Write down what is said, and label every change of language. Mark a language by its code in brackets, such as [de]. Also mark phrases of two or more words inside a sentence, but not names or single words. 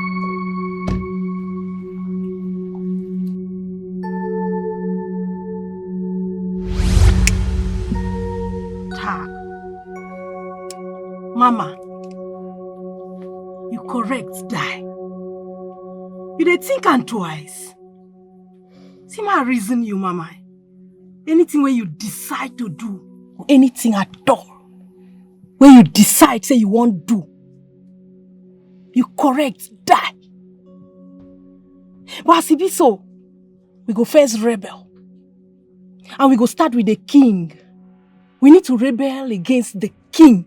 [pcm] Mama, you correct die. You dey think am twice. See my reason you, Mama. Anything where you decide to do, or anything at all, where you decide say you won't do, you correct die. But as it be so, we go first rebel. And we go start with the king. We need to rebel against the king.